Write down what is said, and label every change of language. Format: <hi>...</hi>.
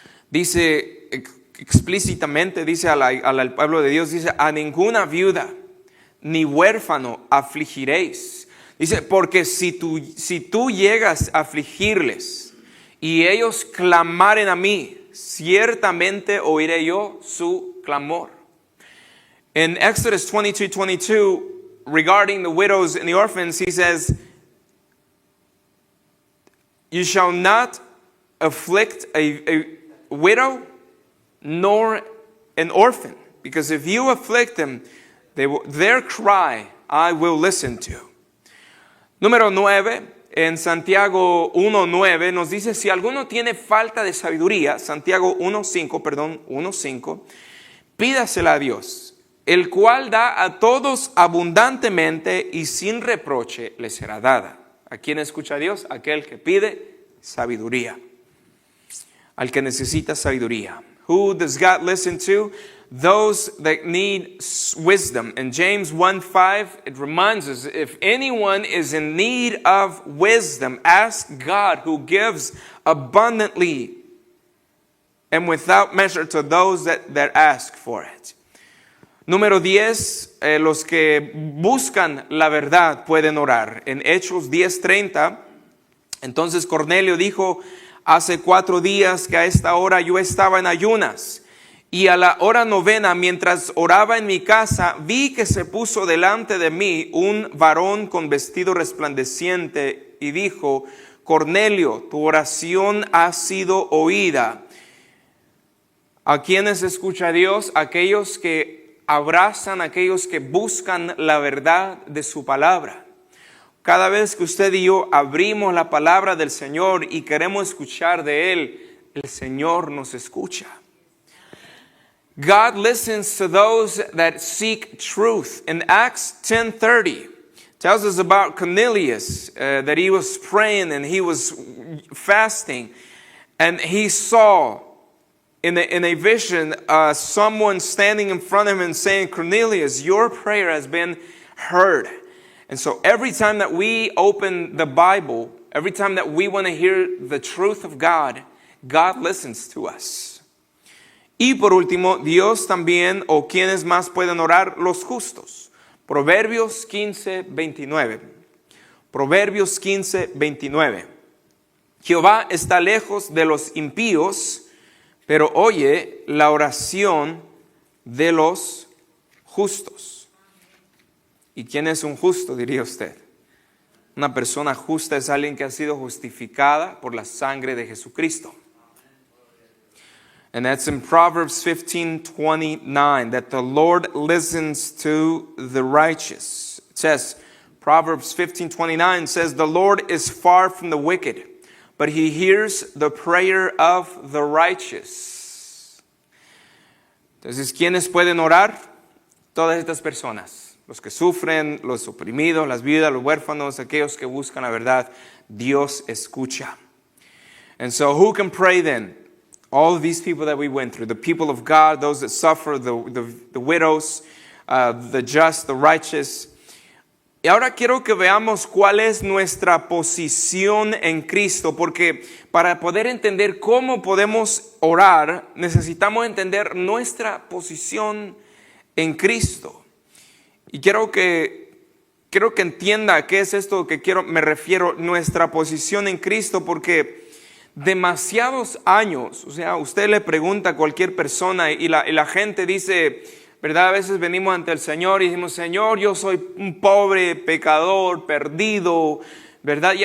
<es>Dice explícitamente, dice al pueblo de Dios, dice, a ninguna viuda ni huérfano afligiréis. Dice, porque si tú llegas a afligirles y ellos clamaren a mí, ciertamente oiré yo su clamor.</es> <en>In Exodus 22:22, regarding the widows and the orphans, he says, you shall not afflict a widow nor an orphan, because if you afflict them, their cry I will listen to.</en> <es>Número 9, en Santiago 1:9 nos dice, si alguno tiene falta de sabiduría, Santiago 1:5, pídasela a Dios, el cual da a todos abundantemente y sin reproche le será dada. ¿A quién escucha a Dios? Aquel que pide sabiduría. Al que necesita sabiduría.</es> <en>Who does God listen to? Those that need wisdom. In James 1:5, it reminds us, if anyone is in need of wisdom, ask God, who gives abundantly and without measure to those that ask for it.</en> <es>Número 10, los que buscan la verdad pueden orar. En Hechos 10:30, entonces Cornelio dijo, hace 4 días que a esta hora yo estaba en ayunas, y a la hora 9, mientras oraba en mi casa, vi que se puso delante de mí un varón con vestido resplandeciente y dijo, Cornelio, tu oración ha sido oída. ¿A quiénes escucha Dios? Aquellos que abrazan, aquellos que buscan la verdad de su palabra. Cada vez que usted y yo abrimos la palabra del Señor y queremos escuchar de Él, el Señor nos escucha.</es> <en>God listens to those that seek truth. In Acts 10:30, tells us about Cornelius, that he was praying and he was fasting, and he saw in a vision someone standing in front of him and saying, Cornelius, your prayer has been heard. And so every time that we open the Bible, every time that we want to hear the truth of God, God listens to us.</en> <es>Y por último, Dios también, o quienes más pueden orar, los justos. Proverbios 15:29. Proverbios 15:29. Jehová está lejos de los impíos, pero oye la oración de los justos. ¿Y quién es un justo, diría usted? Una persona justa es alguien que ha sido justificada por la sangre de Jesucristo.</es> <en>And that's in Proverbs 15:29, that the Lord listens to the righteous. It says, Proverbs 15:29 says, the Lord is far from the wicked, but he hears the prayer of the righteous.</en> <es>Entonces, ¿quiénes pueden orar? Todas estas personas. Los que sufren, los oprimidos, las viudas, los huérfanos, aquellos que buscan la verdad. Dios escucha.</es> <en>And so who can pray then? All of these people that we went through, the people of God, those that suffer, the widows, the just, the righteous.</en> <es>Y ahora quiero que veamos cuál es nuestra posición en Cristo, porque para poder entender cómo podemos orar, necesitamos entender nuestra posición en Cristo. Y quiero que entienda a qué es esto que me refiero, nuestra posición en Cristo, porque demasiados años, o sea, usted le pregunta a cualquier persona y la gente dice, ¿verdad? A veces venimos ante el Señor y decimos, Señor, yo soy un pobre pecador, perdido, ¿verdad?</es>